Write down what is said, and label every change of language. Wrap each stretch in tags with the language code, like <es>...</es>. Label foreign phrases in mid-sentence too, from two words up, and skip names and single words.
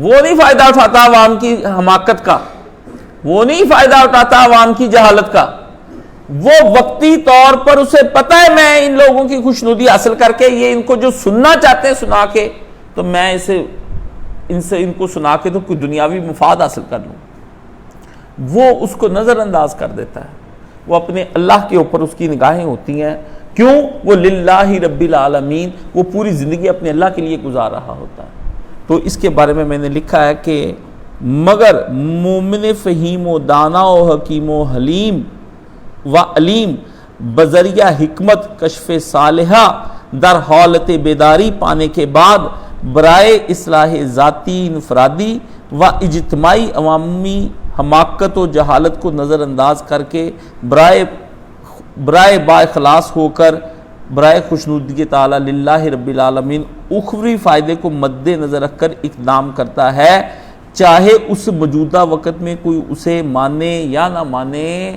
<ur>وہ نہیں فائدہ اٹھاتا عوام کی حماقت کا، وہ نہیں فائدہ اٹھاتا عوام کی جہالت کا، وہ وقتی طور پر اسے پتہ ہے میں ان لوگوں کی خوشنودی حاصل کر کے یہ ان کو جو سننا چاہتے ہیں سنا کے، تو میں ان کو سنا کے تو کوئی دنیاوی مفاد حاصل کر لوں، وہ اس کو نظر انداز کر دیتا ہے۔ وہ اپنے اللہ کے اوپر اس کی نگاہیں ہوتی ہیں، کیوں؟ وہ</ur> <ar>للہ رب العالمین،</ar> <ur>وہ پوری زندگی اپنے اللہ کے لیے گزار رہا ہوتا ہے۔ تو اس کے بارے میں میں نے لکھا ہے کہ مگر مومن فہیم و دانا و حکیم و حلیم و علیم بذریعہ حکمت کشف صالحہ در حالت بیداری پانے کے بعد برائے اصلاح ذاتی انفرادی و اجتماعی عوامی حماقت و جہالت کو نظر انداز کر کے برائے با اخلاص ہو کر برائے خوشنودی تعالی</ur> <ar>للہ رب العالمین</ar> <ur>اخروی فائدے کو مد نظر رکھ کر اقدام کرتا ہے، چاہے اس موجودہ وقت میں کوئی اسے مانے یا نہ مانے۔</ur>